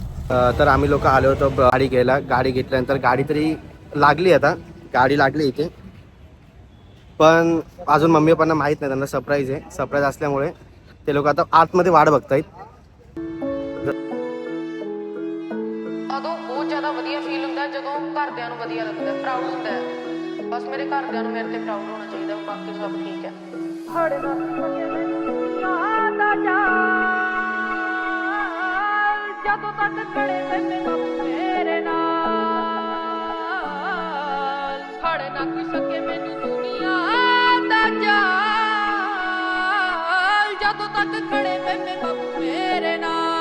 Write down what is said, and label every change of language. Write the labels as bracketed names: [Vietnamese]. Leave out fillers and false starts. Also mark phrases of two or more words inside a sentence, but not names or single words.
[Marathi] तर आम्ही लोक आलो होतो गाडी घ्यायला. गाडी घेतल्यानंतर गाडी तरी लागली, आता गाडी लागली इथे, पण अजून मम्मी पप्पांना माहीत नाही, त्यांना सरप्राईज आहे. सरप्राईज असल्यामुळे ते लोक आता आतमध्ये वाट बघतायत. [Punjabi] ਉਦੋਂ ਬਹੁਤ ਜ਼ਿਆਦਾ ਵਧੀਆ ਫੀਲ ਹੁੰਦਾ ਜਦੋਂ ਘਰਦਿਆਂ ਨੂੰ ਵਧੀਆ ਲੱਗਦਾ, ਪ੍ਰਾਊਡ ਹੁੰਦਾ ਹੈ। ਬਸ ਮੇਰੇ ਘਰਦਿਆਂ ਨੂੰ ਮੇਰੇ ਤੇ ਪ੍ਰਾਊਡ ਹੋਣਾ ਚਾਹੀਦਾ, ਬਾਕੀ ਸਭ ਠੀਕ ਹੈ। ਹੜੇ ਨਾ ਆਦਾ ਜਾ ਜਦੋਂ ਤੱਕ ਖੜੇ ਪੈਨੇ ਬਾਪੂ ਮੇਰੇ ਨਾਲ, ਹੜੇ ਨਾ ਕੋਈ ਸਕੇ ਮੈਨੂੰ ਦੁਨੀਆ ਦਾ ਜਾਲ, ਜਦੋਂ ਤੱਕ ਖੜੇ ਪੈਨੇ ਬਾਪੂ ਮੇਰੇ ਨਾਲ।